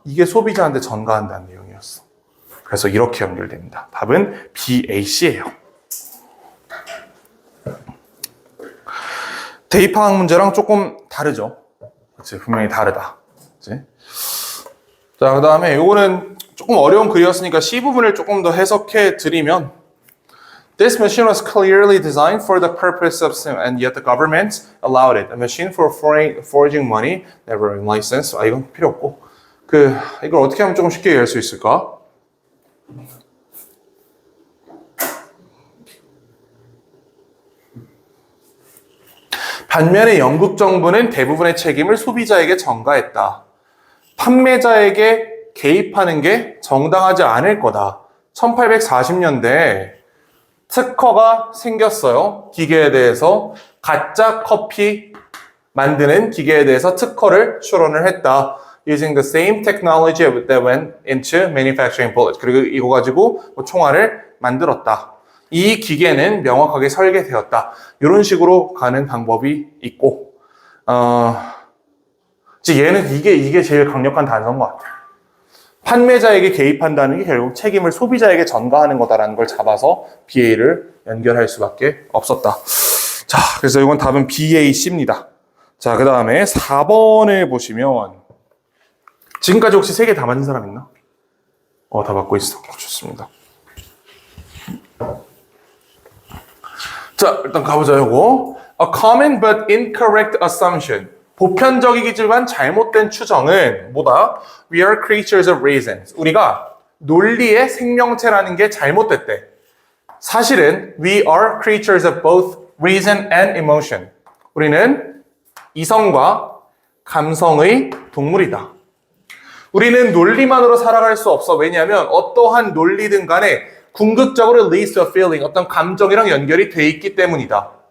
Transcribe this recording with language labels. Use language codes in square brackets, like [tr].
[ko] 이게 소비자한테 전가한다는 내용이었어. 그래서 이렇게 연결됩니다. 답은 B, A, C예요. 대입항 문제랑 조금 다르죠. 그치? 분명히 다르다. 그치? 자, 그 다음에 요거는 조금 어려운 글이었으니까 C 부분을 조금 더 해석해 드리면 [en] This machine was clearly designed for the purpose of and yet the government allowed it. A machine for forging money, never in license. [ko] 아, 이건 필요 없고. 이걸 어떻게 하면 조금 쉽게 이해할 수 있을까? 반면에 영국 정부는 대부분의 책임을 소비자에게 전가했다. 판매자에게 개입하는 게 정당하지 않을 거다. 1840년대에 특허가 생겼어요. 기계에 대해서 가짜 커피 만드는 기계에 대해서 특허를 출원을 했다. [en] using the same technology that went into manufacturing bullets. [ko] 그리고 이거 가지고 뭐 총알을 만들었다. 이 기계는 명확하게 설계되었다. 이런 식으로 가는 방법이 있고, 얘는 이게 제일 강력한 단서인 것 같아요. 판매자에게 개입한다는 게 결국 책임을 소비자에게 전가하는 거다라는 걸 잡아서 BA를 연결할 수밖에 없었다. 자, 그래서 이건 답은 BAC입니다. 자, 그 다음에 4번을 보시면 지금까지 혹시 3개 다 맞은 사람 있나? 다 맞고 있어. 좋습니다. 자, 일단 가보자, 요거. [en] A common but incorrect assumption. [ko] 보편적이지만 잘못된 추정은 뭐다? [en] We are creatures of reasons. [ko] 우리가 논리의 생명체라는 게 잘못됐대. 사실은 [en] we are creatures of both reason and emotion. [ko] 우리는 이성과 감성의 동물이다. 우리는 논리만으로 살아갈 수 없어. 왜냐하면 어떠한 논리든 간에 궁극적으로 [en] leads to a feeling, [ko] 어떤 감정이랑 연결이 돼 있기 때문이다.